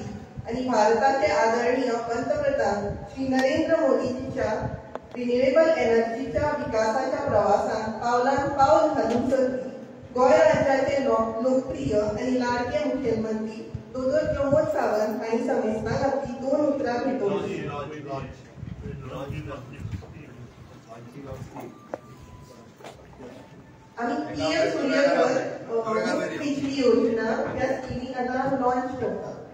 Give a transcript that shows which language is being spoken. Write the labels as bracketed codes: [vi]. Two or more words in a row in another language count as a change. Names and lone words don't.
[kok] आणि भारताचे आदरणीय पंतप्रधान श्री नरेंद्र मोदींच्या [en] renewable energy [kok] विकासाच्या प्रवासान पावलान पावल घालून चलली गोंय राज्याचे लोकप्रिय आणि लाडके मुखेलमंत्री दोतोर प्रमोद सावंत हांणी समेस्तान आपली 2 उतरां भेटवली आम्ही पीएम सूर्यघर बिजली योजना या स्कीमी आता लॉन्च करता